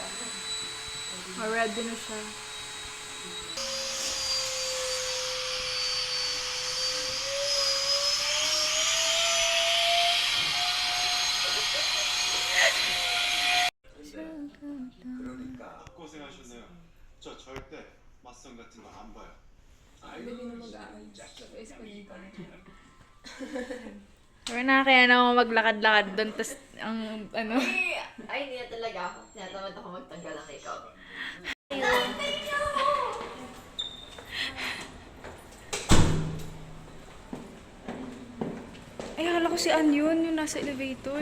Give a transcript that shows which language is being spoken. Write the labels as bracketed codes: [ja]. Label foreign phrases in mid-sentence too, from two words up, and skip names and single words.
[tl] Ready na siya. [ko] 그러니까 고생하셨네요. 저 절대 맞선 같은 거 안 봐요. [tl] Pero na kaya naman maglakad-lakad doon, tas ang ano. Ay, hindi na talaga ako. Tinatamad ako magtanggal ng makeup. Ay, akala ko si Ann yun, yung nasa elevator.